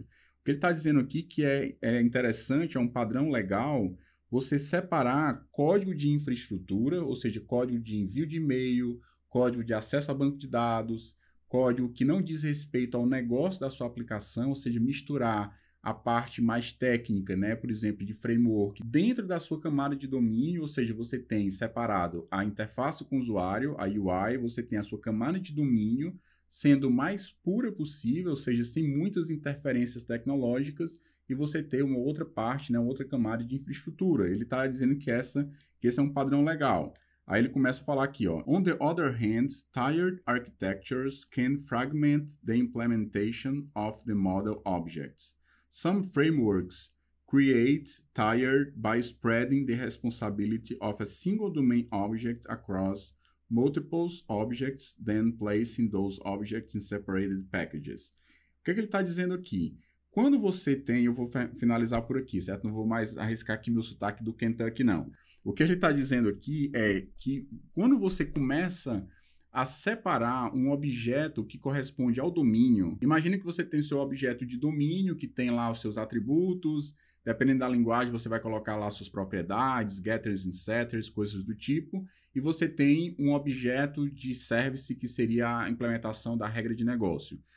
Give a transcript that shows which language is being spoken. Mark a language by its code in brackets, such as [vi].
[pt] O que ele está dizendo aqui que é interessante, é um padrão legal, você separar código de infraestrutura, ou seja, código de envio de e-mail, código de acesso a banco de dados, código que não diz respeito ao negócio da sua aplicação, ou seja, misturar a parte mais técnica, né, por exemplo, de framework, dentro da sua camada de domínio, ou seja, você tem separado a interface com o usuário, a UI, você tem a sua camada de domínio, sendo mais pura possível, ou seja, sem muitas interferências tecnológicas, e você ter uma outra parte, né, outra camada de infraestrutura. Ele está dizendo que esse é um padrão legal. Aí ele começa a falar aqui, ó. [en] On the other hand, tired architectures can fragment the implementation of the model objects. Some frameworks create tired by spreading the responsibility of a single domain object across multiple objects, then placing those objects in separated packages. [pt] O que ele está dizendo aqui? Quando você tem, eu vou finalizar por aqui, certo? Não vou mais arriscar aqui meu sotaque do Kentucky, não. O que ele está dizendo aqui é que quando você começa a separar um objeto que corresponde ao domínio, imagine que você tem o seu objeto de domínio, que tem lá os seus atributos, dependendo da linguagem, você vai colocar lá suas propriedades, getters and setters, coisas do tipo, e você tem um objeto de service que seria a implementação da regra de negócio.